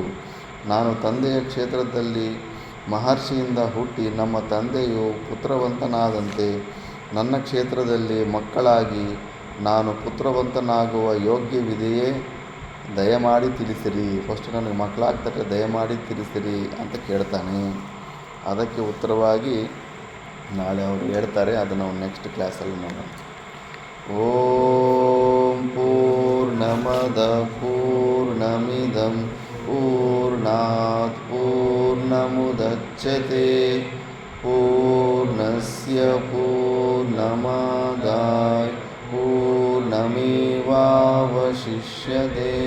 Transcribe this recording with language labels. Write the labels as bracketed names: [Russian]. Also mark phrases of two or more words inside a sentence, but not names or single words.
[Kannada] ನಾನು ತಂದೆಯ ಕ್ಷೇತ್ರದಲ್ಲಿ ಮಹರ್ಷಿಯಿಂದ ಹುಟ್ಟಿ ನಮ್ಮ ತಂದೆಯು ಪುತ್ರವಂತನಾದಂತೆ ನನ್ನ ಕ್ಷೇತ್ರದಲ್ಲಿ ಮಕ್ಕಳಾಗಿ ನಾನು ಪುತ್ರವಂತನಾಗುವ ಯೋಗ್ಯವಿದೆಯೇ? ದಯಮಾಡಿ ತಿಳಿಸಿರಿ. ಫಸ್ಟ್ ನನಗೆ ಮಕ್ಕಳಾಗ್ತಕ್ಕ ದಯಮಾಡಿ ತಿಳಿಸಿರಿ ಅಂತ ಕೇಳ್ತಾನೆ. ಅದಕ್ಕೆ ಉತ್ತರವಾಗಿ ನಾಳೆ ಅವರು ಹೇಳ್ತಾರೆ. ಅದನ್ನು ನಾವು [English] next classಲ್ಲಿ [Kannada] ನೋಡೋಣ. [Sanskrit] ಓಂ ಪೂರ್ಣಮದ ಪೂರ್ಣಮಿದಂ ಪೂರ್ಣಾತ್ ಪೂರ್ಣಮುದಚ್ಯತೆ ಪೂರ್ಣಸ್ಯ ಪೂರ್ಣಮಾದಾಯ ಪೂರ್ಣಮೇವಾವಶಿಷ್ಯತೆ.